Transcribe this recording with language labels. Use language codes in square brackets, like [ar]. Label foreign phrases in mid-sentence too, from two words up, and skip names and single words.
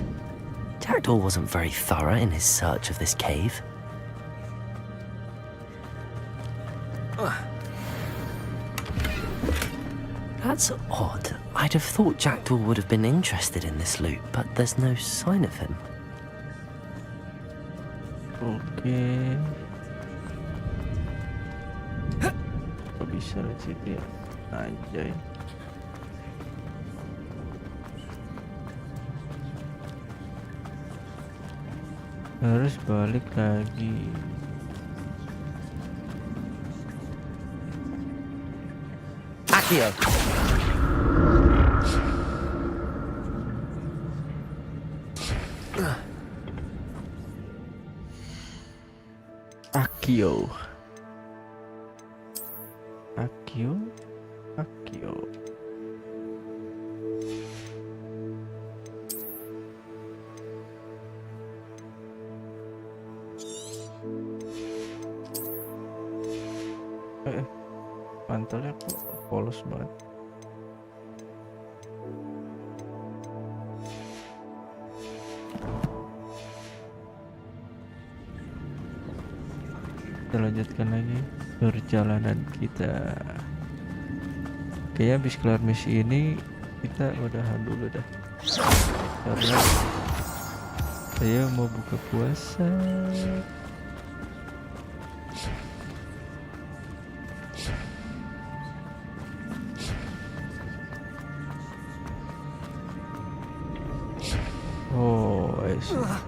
[en] Jackdaw wasn't very thorough in his search of this cave. That's odd. I'd have thought Jackdaw would have been interested in this loot, but there's no sign of him. [id] Oke. Kok bisa lewat situ ya? Anjay. Harus balik lagi. Accio. Accio. Accio. Accio. Mantelnya kok polos banget. Kita lanjutkan lagi perjalanan kita. Kayaknya habis kelar misi ini kita udahan dulu dah, karena saya mau buka puasa. [en] Oh, I see.